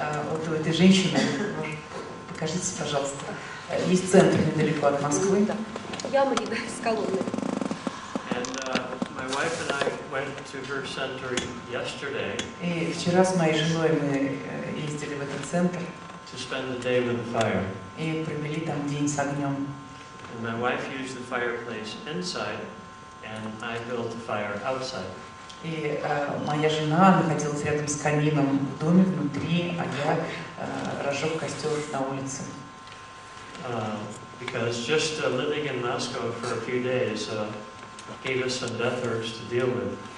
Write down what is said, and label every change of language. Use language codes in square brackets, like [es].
[ru] Вот у этой женщины, покажите, пожалуйста, есть центр недалеко от Москвы. Яма не с колонной. [en] And my wife and I went to her center yesterday. [ru] И вчера с моей женой мы ездили в этот центр. [en] To spend the day with the fire. [ru] И провели там день с огнем. [en] And my wife used the fireplace inside, and I built the fire outside. [ru] И моя жена находилась рядом с камином в доме внутри, а я разжег костер на улице. [en] Because just living in Moscow for a few days gave us some death urge to deal with.